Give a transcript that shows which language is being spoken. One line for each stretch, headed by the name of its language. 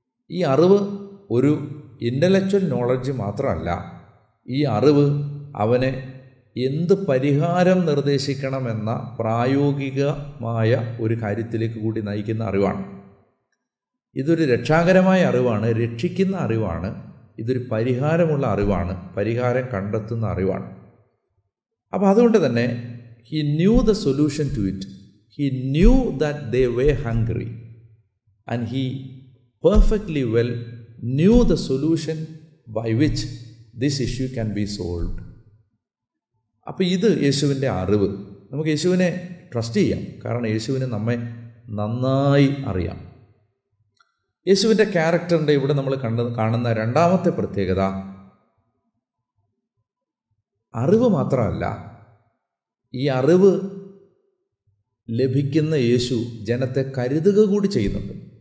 Malayalam: ഈ അറിവ് ഒരു ഇൻ്റലക്ച്വൽ നോളജ് മാത്രമല്ല, ഈ അറിവ് അവനെ എന്ത് പരിഹാരം നിർദ്ദേശിക്കണമെന്ന പ്രായോഗികമായ ഒരു കാര്യത്തിലേക്ക് കൂടി നയിക്കുന്ന അറിവാണ്. ഇതൊരു രക്ഷാകരമായ അറിവാണ്, രക്ഷിക്കുന്ന അറിവാണ്. ഇതൊരു പരിഹാരമുള്ള അറിവാണ്, പരിഹാരം കണ്ടെത്തുന്ന അറിവാണ്. അപ്പോൾ അതുകൊണ്ട് തന്നെ
English: he knew the solution to it. He knew that they were hungry and he perfectly well knew the solution by which this issue can be solved.
Malayalam: അപ്പോൾ ഇത് യേശുവിൻ്റെ അറിവ്. നമുക്ക് യേശുവിനെ ട്രസ്റ്റ് ചെയ്യാം, കാരണം യേശുവിനെ നമ്മെ നന്നായി അറിയാം. യേശുവിൻ്റെ ക്യാരക്ടറിൻ്റെ ഇവിടെ നമ്മൾ കാണുന്ന രണ്ടാമത്തെ പ്രത്യേകത, അറിവ് മാത്രമല്ല, ഈ അറിവ് ലഭിക്കുന്ന യേശു ജനത്തെ കരുതുക കൂടി ചെയ്യുന്നുണ്ട്.